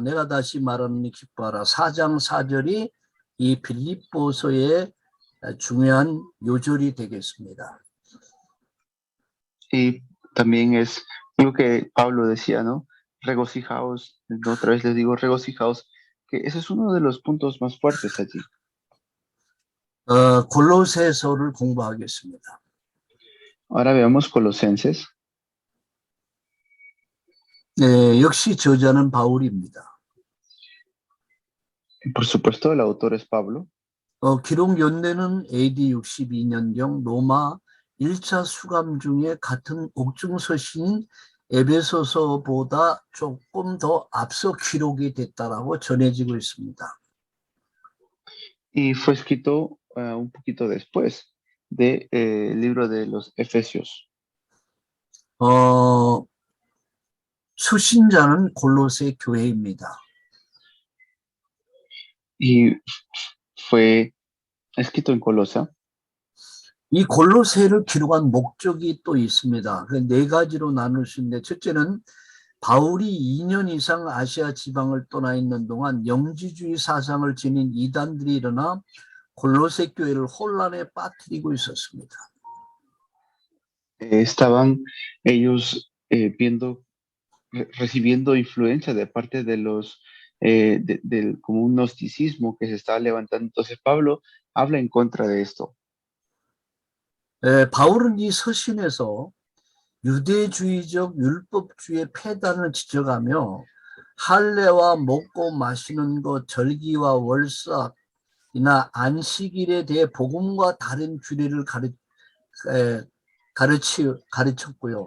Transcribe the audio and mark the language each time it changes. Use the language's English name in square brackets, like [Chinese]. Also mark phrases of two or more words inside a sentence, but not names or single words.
[Korean] 내가 다시 말하노니 기뻐하라. 4장 4절이 이 빌립보서의 중요한 요절이 되겠습니다. [Spanish] Y también es lo que Pablo decía, ¿no? Regocijaos, otra vez les digo regocijaos, que ese es uno de los puntos más fuertes allí. [Korean] 골로새서를 공부하겠습니다. [Spanish] Ahora veamos Colosenses. [Korean] 네, 역시 저자는 바울입니다. [Spanish] Por supuesto, el autor es Pablo. [Korean] 기록 연대는 AD 62년경 로마 1차 수감 중에 같은 옥중 서신인 에베소서보다 조금 더 앞서 기록이 됐다라고 전해지고 있습니다. [Spanish] Y fue escrito un poquito después del libro de los Efesios. [Korean] 수신자는 골로새 교회입니다. [Spanish] Y fue escrito en Colosa. [Korean] 이 골로새를 기록한 목적이 또 있습니다. 그 4가지로 나눌 수 있는데 첫째는 바울이 2년 이상 아시아 지방을 떠나 있는 동안 영지주의 사상을 지닌 이단들이 일어나 골로새 교회를 혼란에 빠뜨리고 있었습니다. [Spanish] Estaban ellos recibiendo influencia de parte de los como un gnosticismo que se estaba levantando. Entonces Pablo habla en contra de esto. [Korean] 바울은 이 서신에서 유대주의적 율법주의 폐단을 지적하며 할례와 먹고 마시는 것, 절기와 월삭이나 안식일에 대해 복음과 다른 규례를 가르쳤고요.